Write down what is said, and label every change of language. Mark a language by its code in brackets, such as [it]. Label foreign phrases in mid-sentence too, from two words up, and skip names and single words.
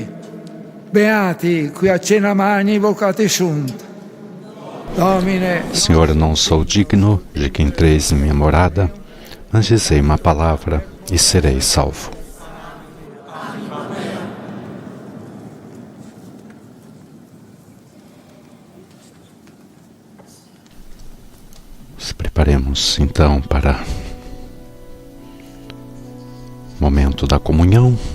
[la] Beati qui a cena magni vocati sunt. Domine. [pt] Senhor, não sou digno de que entreis em minha morada, mas dizei uma palavra e serei salvo. Nos preparemos então para o momento da comunhão.